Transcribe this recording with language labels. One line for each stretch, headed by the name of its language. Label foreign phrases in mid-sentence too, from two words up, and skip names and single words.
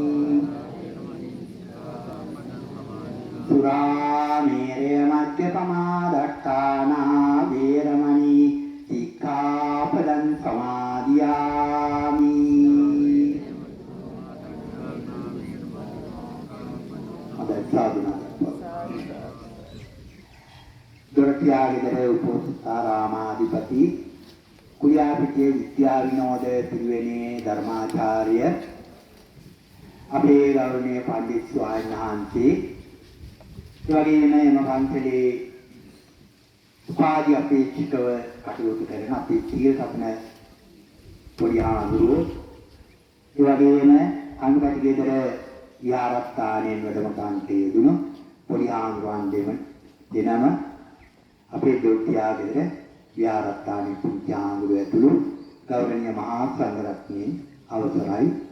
Pali: සුරාමේරය මජ්ජපමාදට්ඨානා වේරමණී සික්ඛාපදං සමාදියාමි
Sinhala: අදස්සාදුනා දොරටියාගේදර උපෝසථාරාමාධිපති කුලියාපිටියේ විද්‍යා විනෝද පිරිවෙනේ ධර්මාචාර්ය අපේ ගෞරවනීය පඬිත් ස්වාමීන් වහන්සේ ඒ වගේම එම පන්සලේ උපාධි අපේක්ෂිතව කටයුතු කරන අපේ සිය සපන පොඩි ආඳුරෝ ඒ වගේම අනුගත ගෙදර විහාරස්ථානයෙන් වැඩම කාන්ට යෙදුණු පොඩි ආඳුරන් දෙනම අපේ දොට්ටියා ගෙදර විහාරස්ථානයේ පුංචි ආඳුර ඇතුළු ගෞරවනීය මහා සංඝරත්නයේ අවසරයි